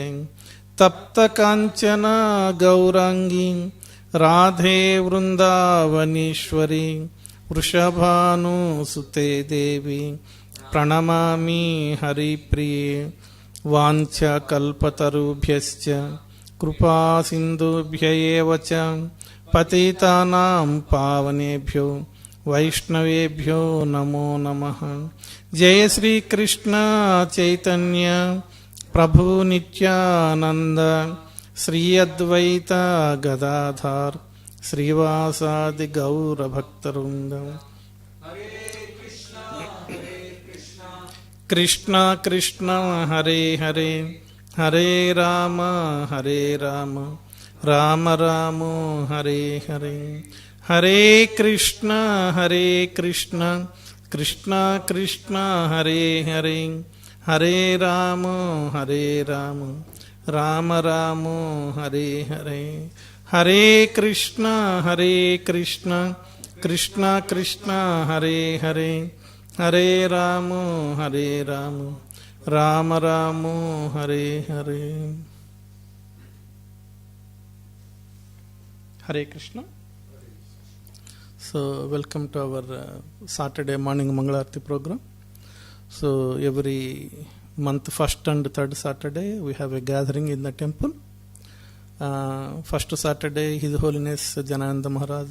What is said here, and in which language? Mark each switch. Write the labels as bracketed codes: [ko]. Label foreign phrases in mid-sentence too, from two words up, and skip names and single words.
[sa] तप्त काञ्चन गौराङ्गि राधे वृन्दावनीश्वरि वृषभानुसुते देवि प्रणमामि हरिप्रिये. वाञ्छाकल्पतरुभ्यश्च कृपा सिन्धुभ्य एव च पतितानां पावनेभ्यो वैष्णवेभ्यो नमो नमः. जय श्री कृष्ण चैतन्य प्रभु नित्यानन्द श्री अद्वैत गदाधर श्रीवासादि गौरभक्तवृन्दम्. कृष्ण कृष्ण हरे हरे हरे राम राम राम हरे हरे. हरे कृष्ण कृष्ण कृष्ण हरे हरे हरे राम राम राम हरे हरे. हरे कृष्ण कृष्ण कृष्ण हरे हरे हरे राम राम राम हरे हरे. हरे कृष्ण. [en] So welcome to our Saturday morning Mangala Arati program. So every month, first and third Saturday, we have a gathering in the temple. First Saturday, His Holiness Janananda Maharaj.